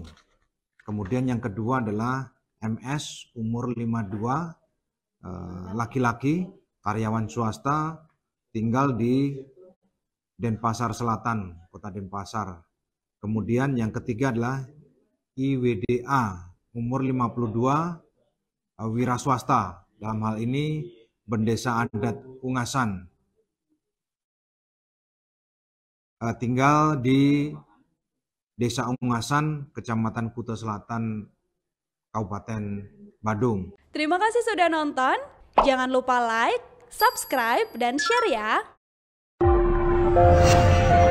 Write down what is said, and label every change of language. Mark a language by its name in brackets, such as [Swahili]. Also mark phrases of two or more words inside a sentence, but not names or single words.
[Indonesian] Kemudian yang kedua adalah MS, umur 52, laki-laki, karyawan swasta, tinggal di Denpasar Selatan, Kota Denpasar. Kemudian yang ketiga adalah IWDA, umur 52, wira swasta. Dalam hal ini Bendesa Adat Ungasan, tinggal di Desa Ungasan, Kecamatan Kuta Selatan, Kabupaten Badung. Terima kasih sudah nonton. Jangan lupa like, subscribe, dan share ya.